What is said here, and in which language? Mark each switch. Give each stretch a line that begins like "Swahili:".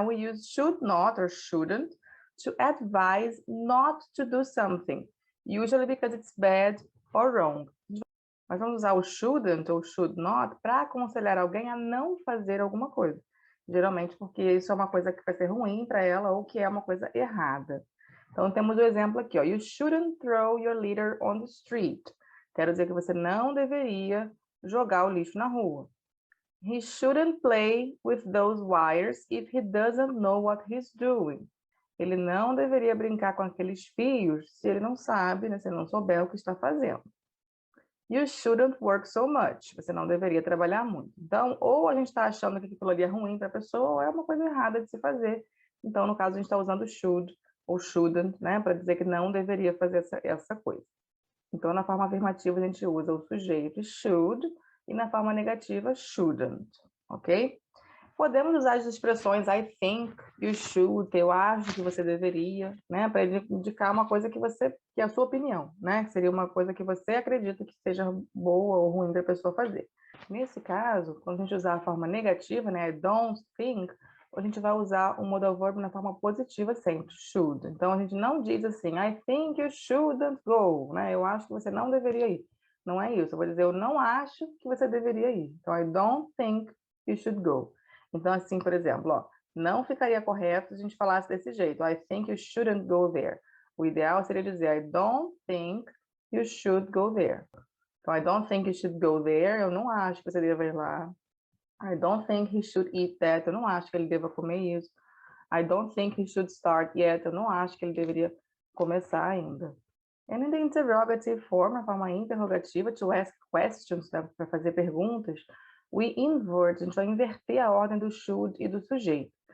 English: We use should not or shouldn't to advise not to do something, usually because it's bad or wrong.
Portuguese: Nós vamos usar o shouldn't ou should not para aconselhar alguém a não fazer alguma coisa. Geralmente porque isso é uma coisa que vai ser ruim para ela ou que é uma coisa errada. Então temos o exemplo aqui, ó.
English: You shouldn't throw your litter on the street.
Portuguese: Quero dizer que você não deveria jogar o lixo na rua.
English: He shouldn't play with those wires if he doesn't know what he's doing.
Portuguese: Ele não deveria brincar com aqueles fios se ele não sabe, né, se ele não souber o que está fazendo.
English: You shouldn't work so much.
Portuguese: Você não deveria trabalhar muito. Então, ou a gente está achando que aquilo ali é ruim para a pessoa, ou é uma coisa errada de se fazer. Então, no caso, a gente está usando should ou shouldn't, né, para dizer que não deveria fazer essa coisa. Então, na forma afirmativa, a gente usa o sujeito should e na forma negativa, shouldn't, ok? Podemos usar as expressões
English: I think, you should,
Portuguese: eu acho que você deveria, né? Para indicar uma coisa que é a sua opinião, né? Que seria uma coisa que você acredita que seja boa ou ruim para a pessoa fazer. Nesse caso, quando a gente usar a forma negativa, né?
English: I don't think,
Portuguese: a gente vai usar o modal verb na forma positiva sempre, should. Então a gente não diz assim,
English: I think you shouldn't go,
Portuguese: né? Eu acho que você não deveria ir. Não é isso. Eu vou dizer, eu não acho que você deveria ir.
English: Então, I don't think you should go.
Portuguese: Então, assim, por exemplo, ó, não ficaria correto se a gente falasse desse jeito.
English: I think you shouldn't go there.
Portuguese: O ideal seria dizer
English: I don't think you should go there. Então, I don't think you should go there.
Portuguese: Eu não acho que você deva ir lá.
English: I don't think he should eat that.
Portuguese: Eu não acho que ele deva comer isso.
English: I don't think he should start yet.
Portuguese: Eu não acho que ele deveria começar ainda.
English: And in the interrogative form,
Portuguese: na forma interrogativa,
English: to ask questions,
Portuguese: né, para fazer perguntas,
English: we invert,
Portuguese: a gente vai inverter a ordem do should e do sujeito.